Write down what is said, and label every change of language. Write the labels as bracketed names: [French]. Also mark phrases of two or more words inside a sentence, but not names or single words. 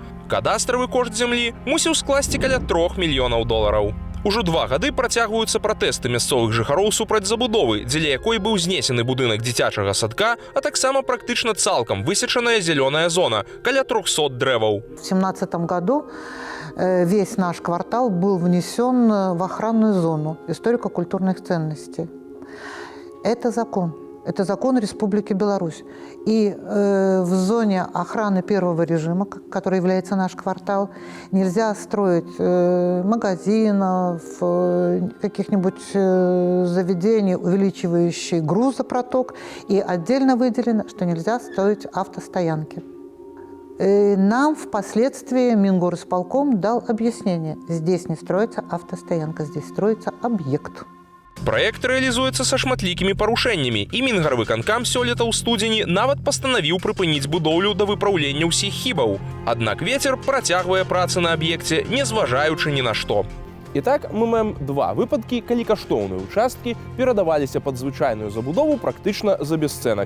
[Belarusian] Кадастравы кошт зямлі мусіў скласці каля 3 мільёнаў долараў. Ужо 2 гады працягваюцца пратэсты мясцовых жыхароў супраць забудовы, дзеля якой быў знесены будынак дзіцячага садка, а таксама практычна цалкам высечаная зелёная зона, каля 300 дрэваў. [Russian] В 2017 году весь наш квартал был внесен в охранную зону историко-культурных ценностей. Это закон. Это закон Республики Беларусь. И в зоне охраны первого режима, который является наш квартал, нельзя строить магазинов, каких-нибудь заведений, увеличивающих грузопроток. И отдельно выделено, что нельзя строить автостоянки. Нам впоследствии Мингорисполком дал объяснение. Здесь не строится автостоянка, здесь строится объект. [Belarusian] Праект рэалізуецца са шматлікімі парушэннямі, і Мінгарвыканкам сёлета ў студзені нават пастанавіў прыпыніць будоўлю да выпраўлення ўсіх хібаў. Аднак вецер працягвае працы на аб'екце, не зважаючы ні на што. І так мы маем два выпадкі, калі каштоўныя участкі перадаваліся пад звычайную забудову практычна за бесцэнак.